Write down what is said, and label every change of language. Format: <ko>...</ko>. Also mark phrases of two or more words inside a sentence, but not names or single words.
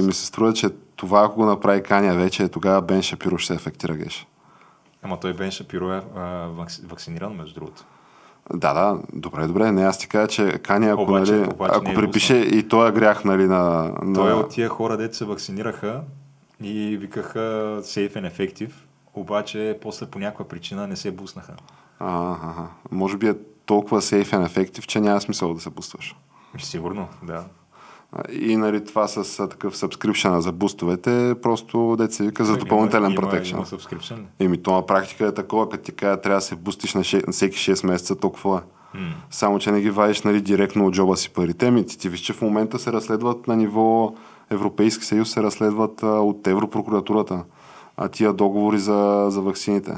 <bg>ми се струва, че това, ако го направи Каня вече, тогава Бен Шапиро ще се ефектира, Геш. Ама той Бен Шапиро е вакциниран, между другото. Да, добре. Не, аз ти кажа, че Каня, ако, обаче ако припише и той е грях, нали, на... Той е от тия хора, дето се вакцинираха и викаха</bg> <en>safe and effective,</en> <bg>обаче после по някаква причина не се буснаха. Може би е толкова</bg> <en>safe and effective,</en> <bg>че няма смисъл да се бустваш. Сигурно, да. И нали, това с такъв subscription за бустовете, просто дете се вика за допълнителен protection. Има subscription. То на практика е такова, като ти кажа, трябва да се бустиш на всеки 6 месеца, толкова е. Само, че не ги вадиш, нали, директно от джоба си парите. Ти виж, че в момента се разследват на ниво Европейски съюз, се разследват от Европрокуратурата тия договори за ваксините.</bg>